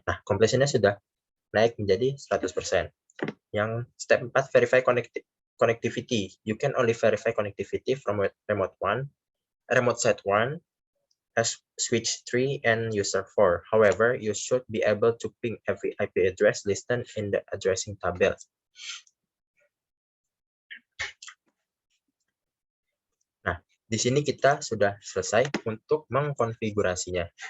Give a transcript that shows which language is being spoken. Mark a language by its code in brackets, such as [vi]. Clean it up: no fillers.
[id] Nah, completion-nya sudah naik menjadi 100%. Yang step 4 verify connectivity. [en] You can only verify connectivity from remote set 1 as switch 3 and user 4. However, you should be able to ping every IP address listed in the addressing table. [id] Nah, di sini kita sudah selesai untuk mengkonfigurasinya.